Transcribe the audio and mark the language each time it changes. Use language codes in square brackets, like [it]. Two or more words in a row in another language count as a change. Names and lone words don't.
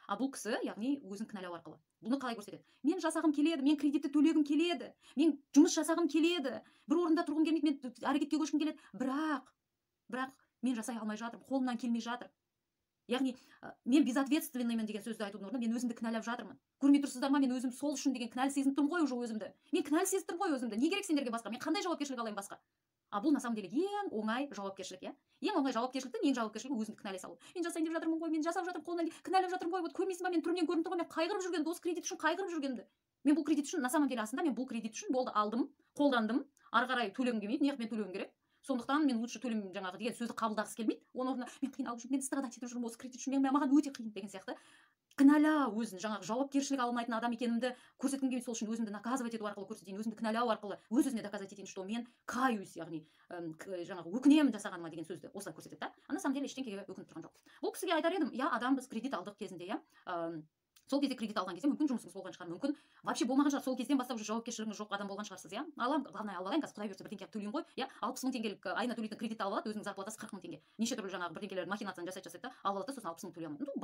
[kk] Бұл кісі, яғни өзін кінәлау арқылы бұны қалай көрсетеді? Мен жасағым келеді, мен кредитті төлегім келеді, мен жұмыс жасағым келеді, бір орында тұрғым келмейді, мен әрекетке көшкім келеді, бірақ мен жасай алмай жатырмын, қолымнан келмей жатыр. Яғни мен безответственныймын деген сөзді айтудың орнына мен өзімді кінәлап жатырмын. Көрмей тұрсыздар ма, мен өзім сол үшін деген кінәлі сезініп тұрмын ғой уже өзімді. Мен кінәлі сезініп тұрмын ғой өзімді. Не керек сендерге басқа? Мен қандай жауапкершілік алайын басқа? Бұл [ru] на самом деле [kk] ең оңай жауапкершілік, иә? Ең оңай жауапкершіліктің ең жауапкершілігі өзіңді кінәлай салу. Мен жасайын деп жатырмын ғой, мен жасап жатырмын, қолымнан кінәлап жатырмын ғой. Вот көрмейсің ба, мен түрімнен көрініп тұр ғой, мен қайғырып жүргенімді, осы кредит үшін қайғырып жүргенімді. Мен бұл кредит үшін, [ru] на самом деле [kk] асында мен бұл кредит үшін болды алдым, қолдандым, ары қарай төлегім келмейді, неғып мен төлеуім керек? Сондықтан мен лучше төлем жаңағы деген сөзді қабылдағысы келмейді. Оның орнына мен қиналып жүрмін, мен страдать етіп жүрмін осы кредит үшін, маған өте қиын деген сияқты кінәлау, өзін жаңағы жауапкершілік алмайтын адам екенімді көрсеткім келмейді. Сол үшін өзімді наказывать ету арқылы көрсетейін, өзімді кінәлау арқылы өз-өзіне доказать етейін, что мен каюсь, яғни жаңағы өкінемін жасағаныма деген сөзді осылай көрсетеді да. [ru] На самом деле [kk] ештеңеге өкініп тұрған жоқ. Бұл кісіге айтар едім: иә, адам, біз кредит алдық кезінде, иә, сол кезде кредит алған кезде мүмкін жұмысыңыз болған шығар, мүмкін вообще болмаған шығар, сол кезден бастап уже жауапкершілігіңіз жоқ адам болған шығарсыз, иә. Аламын, главное, алып алайын, қазір құдай бұйыртса бірдеңке төлеймін ғой, иә. 60 мың теңгелік айына төлейтін кредит алып алады, өзінің зарплатасы 40 мың теңге. Неше түрлі жаңағы бірдеңкелер махинацияны жасайды да, алып алады да, сосын 60 мың төлей алмайды.